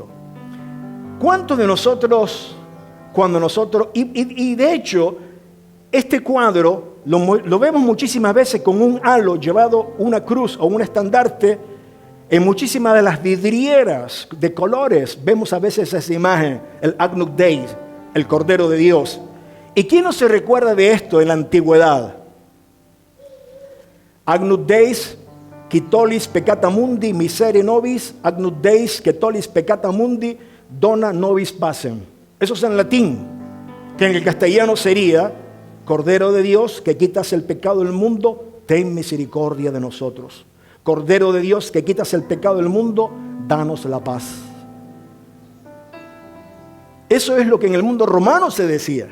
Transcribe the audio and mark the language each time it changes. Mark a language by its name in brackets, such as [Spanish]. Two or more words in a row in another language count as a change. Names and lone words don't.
[Spanish] ¿Cuántos de nosotros, y de hecho, este cuadro lo vemos muchísimas veces con un halo llevado una cruz o un estandarte? En muchísimas de las vidrieras de colores vemos a veces esa imagen, el [Latin] Agnus Dei, [Spanish] el Cordero de Dios. ¿Y quién no se recuerda de esto en la antigüedad? [Latin] Agnus Dei, qui tollis peccata mundi, misere nobis, Agnus Dei, que tollis peccata mundi, dona nobis pacem. [Spanish] Eso es en latín, que en el castellano sería, Cordero de Dios, que quitas el pecado del mundo, ten misericordia de nosotros. Cordero de Dios, que quitas el pecado del mundo, danos la paz. Eso es lo que en el mundo romano se decía.